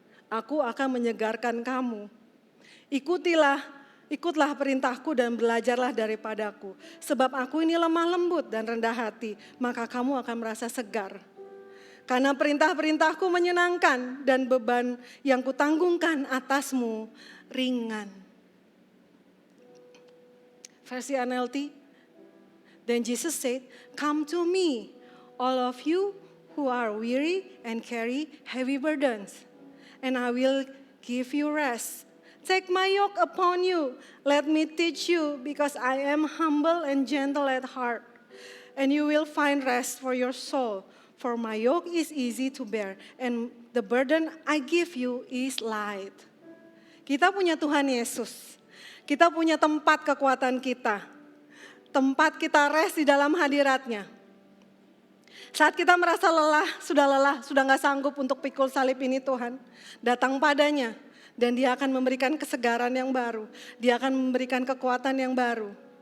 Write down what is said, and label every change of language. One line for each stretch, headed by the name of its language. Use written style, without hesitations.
Indonesian: Aku akan menyegarkan kamu. Ikutlah perintahku dan belajarlah daripadaku. Sebab aku ini lemah lembut dan rendah hati, maka kamu akan merasa segar. Karena perintah-perintahku menyenangkan dan beban yang kutanggungkan atasmu ringan. Versi
English: NLT, then Jesus said, come to me, all of you who are weary and carry heavy burdens, and I will give you rest. Take my yoke upon you, let me teach you, because I am humble and gentle at heart, and you will find rest for your soul. For my yoke is easy to bear, and the burden I give you is light.
Indonesian: Kita punya Tuhan Yesus, kita punya tempat kekuatan kita, tempat kita rest di dalam hadiratnya. Saat kita merasa lelah, sudah gak sanggup untuk pikul salib ini Tuhan, datang padanya. Dan dia akan memberikan kesegaran yang baru. Dia akan memberikan kekuatan yang baru.